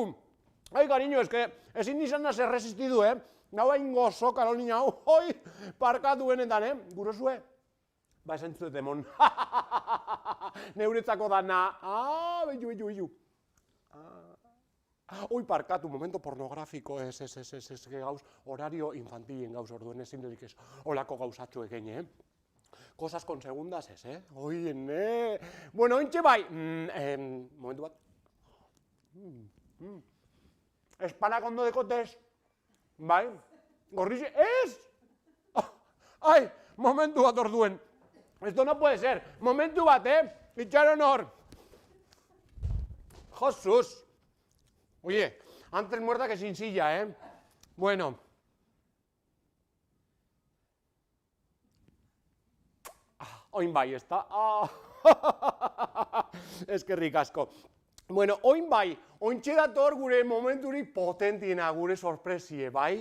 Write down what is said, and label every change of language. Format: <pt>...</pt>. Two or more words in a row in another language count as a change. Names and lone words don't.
<eu>Cariño, ezin izan naz erresistidu, Nau hain gozo, Karolina, parkatu benetan, gurosue? Ba, esan zuet demon. Neuretzako dana. Bellu. Parkatu, momento pornografiko, ez, gauz, horario infantilien gauz orduen ezin dedik ez, olako gauzatxo egin,</eu> <es>Cosas con segundas</es> <eu>ez, Bueno, ointxe bai, momentu bat. Espanak ondo dekotez, bai, gorrizi, ez! Ai, momentu bat orduen.</eu> <es>Esto no puede ser,</es> <eu>momentu bat, Itxaron hor. Josus.</eu> <es>Oye, antes muerta que sin silla, Bueno.</es> <eu>Oin bai, ez da? Eskerrik asko. Bueno, oin bai, ointxe dator gure momenturik potentiena, gure sorpresie, bai?</eu>